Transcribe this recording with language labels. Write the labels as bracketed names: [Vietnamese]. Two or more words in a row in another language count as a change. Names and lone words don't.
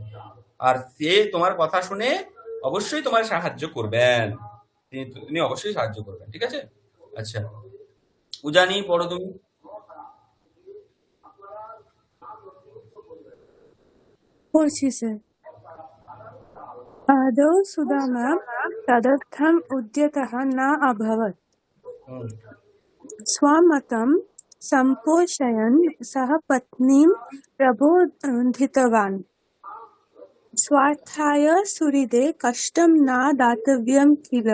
[Bangla] আর সে তোমার কথা শুনে অবশ্যই তোমার সাহায্য করবেন, তিনি অবশ্যই সাহায্য করবেন। ঠিক আছে, আচ্ছা উজানি পড়ো তুমি। পড়ছি স্যার। [Sanskrit] आदौ सुदामा तदर्थम् उद्यतः न अभवत्। स्वमतं सम्पोषयन् सः पत्नीं प्रबोधितवान्। स्वार्थाय सुहृदे कष्टं न दातव्यं किल।